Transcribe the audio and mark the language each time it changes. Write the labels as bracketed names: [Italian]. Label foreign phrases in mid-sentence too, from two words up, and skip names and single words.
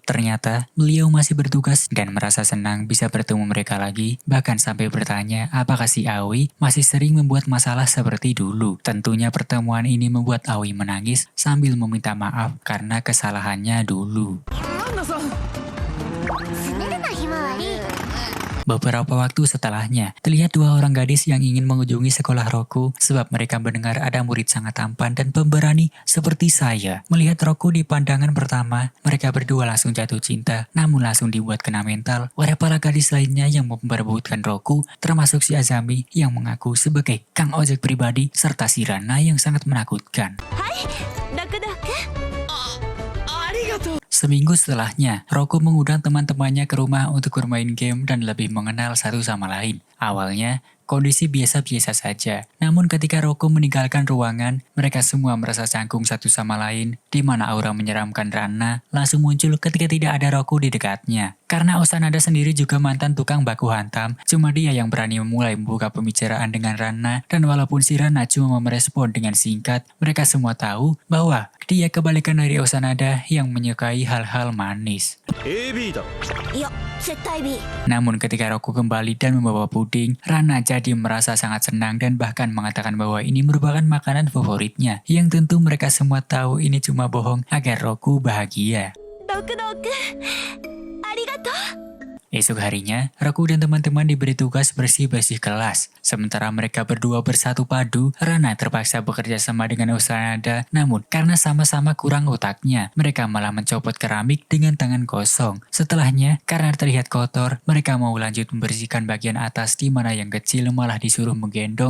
[Indonesian] Ternyata, beliau masih bertugas dan merasa senang bisa bertemu mereka lagi, bahkan sampai bertanya apakah si Aoi masih sering membuat masalah seperti dulu. Tentunya pertemuan ini membuat Aoi menangis sambil meminta maaf karena kesalahannya dulu. [Japanese] 滑るなひまわり。 [Indonesian] Beberapa waktu setelahnya, terlihat dua orang gadis yang ingin mengunjungi sekolah Roku sebab mereka mendengar ada murid sangat tampan dan pemberani seperti saya. Melihat Roku di pandangan pertama, mereka berdua langsung jatuh cinta, namun langsung dibuat kena mental oleh para gadis lainnya yang memperebutkan Roku, termasuk si Azami yang mengaku sebagai Kang Ojek pribadi serta si Rana yang sangat menakutkan. ダクダク [Japanese] ありがとう。 [Indonesian] Seminggu setelahnya, Roku mengundang teman-temannya ke rumah untuk bermain game dan lebih mengenal satu sama lain. Awalnya, kondisi biasa-biasa saja. Namun ketika Roku meninggalkan ruangan, mereka semua merasa canggung satu sama lain, di mana aura menyeramkan Rana langsung muncul ketika tidak ada Roku di dekatnya. Karena Osanada sendiri juga mantan tukang baku hantam, cuma dia yang berani memulai membuka pembicaraan dengan Rana, dan walaupun si Rana cuma merespon dengan singkat, mereka semua tahu bahwa dia kebalikan dari Osanada yang menyukai hal-hal manis. [Japanese] AB だ。いや絶対 B [Indonesian] Namun ketika Roku kembali dan membawa puding, Rana jadi merasa sangat senang dan bahkan mengatakan bahwa ini merupakan makanan favoritnya, yang tentu mereka semua tahu ini cuma bohong agar Roku bahagia. [Japanese] ドクドクありがとう [Indonesian] Esok harinya, Roku dan teman-teman diberi tugas bersih-bersih kelas. Sementara mereka berdua bersatu padu, Rana terpaksa bekerja sama dengan Osanada. Namun, karena sama-sama kurang otaknya, mereka malah mencopot keramik dengan tangan kosong. Setelahnya, karena terlihat kotor, mereka mau lanjut membersihkan bagian atas di mana yang kecil malah disuruh menggendong.